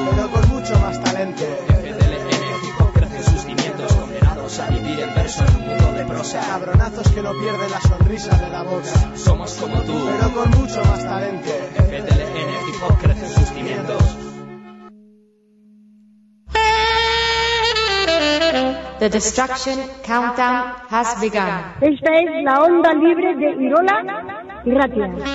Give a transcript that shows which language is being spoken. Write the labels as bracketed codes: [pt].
[es] pero con mucho más talento. Jefe del ingenio, crecen sus cimientos. Condenados a vivir el verso en un mundo de prosa. Cabronazos que no pierden la sonrisa de la boca. Somos como tú, pero con mucho más talento. Jefe del ingenio, crecen sus cimientos. [en] The destruction countdown has begun. [es] Esta es la onda libre de Irola y Ratia.